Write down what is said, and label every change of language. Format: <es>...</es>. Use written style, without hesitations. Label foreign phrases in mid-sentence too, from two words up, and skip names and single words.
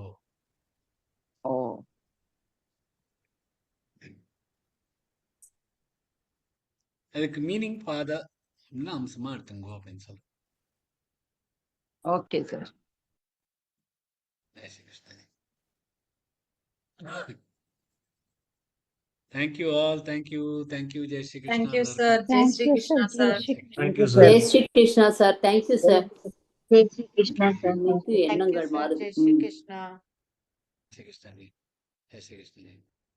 <ta>ஓ, அதுக்கு மீனிங் பாத அப்படின்னா அம்சமா எடுத்துங்கோ அப்படின்னு சொல்ற.</ta> <en>okay sir.</en> <hi>जय श्री कृष्ण.</hi> <en>Thank you all. Thank you.</en> <hi>जय श्री कृष्ण.</hi> <en>Thank you, sir.</en> <hi>जय श्री कृष्ण,</hi> <en>sir. Thank you, sir.</en> <hi>जय श्री कृष्ण சார்.</hi> <en>thank you sir.</en> <hi>जय श्री कृष्ण,</hi> <en>sir.</en> <ta>எண்ணங்கள் மாறுது.</ta> <hi>जय श्री कृष्ण. जय श्री कृष्ण। जय श्री कृष्ण.</hi>